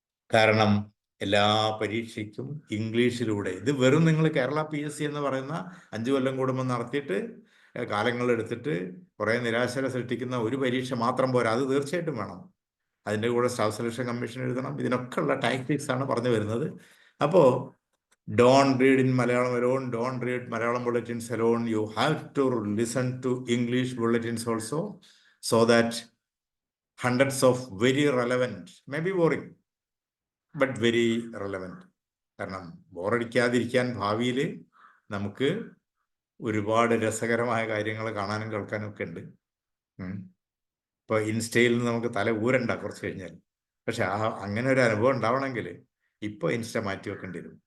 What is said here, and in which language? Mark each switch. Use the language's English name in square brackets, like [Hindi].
[Malayalam] കാരണം എല്ലാ പരീക്ഷയ്ക്കും ഇംഗ്ലീഷിലൂടെ, ഇത് വെറും നിങ്ങൾ കേരള PSC എന്ന് പറയുന്ന 5 കൊല്ലം കൂടുമ്പോൾ നടത്തിയിട്ട് കാലങ്ങളെടുത്തിട്ട് കുറേ നിരാശര സൃഷ്ടിക്കുന്ന ഒരു പരീക്ഷ മാത്രം പോരാ, അത് തീർച്ചയായിട്ടും വേണം. അതിൻ്റെ കൂടെ സ്റ്റാഫ് സെലക്ഷൻ കമ്മീഷൻ എഴുതണം. ഇതിനൊക്കെ ഉള്ള ടാക്ടിക്സ് ആണ് പറഞ്ഞു വരുന്നത്. [English] അപ്പോൾ don't read in Malayalam alone, don't read Malayalam bulletins alone. You have to listen to English bulletins also, so that hundreds of very relevant, maybe boring, but very relevant. [Malayalam] കാരണം ബോറടിക്കാതിരിക്കാൻ ഭാവിയിൽ നമുക്ക് ഒരുപാട് രസകരമായ കാര്യങ്ങൾ കാണാനും കേൾക്കാനും ഒക്കെ ഉണ്ട്. ഇപ്പോൾ ഇൻസ്റ്റയിൽ നിന്ന് നമുക്ക് തല ഊരണ്ട കുറച്ച് കഴിഞ്ഞാൽ. പക്ഷെ അങ്ങനെ ഒരു അനുഭവം ഉണ്ടാവണമെങ്കിൽ ഇപ്പോൾ ഇൻസ്റ്റ മാറ്റി വെക്കേണ്ടി വരും.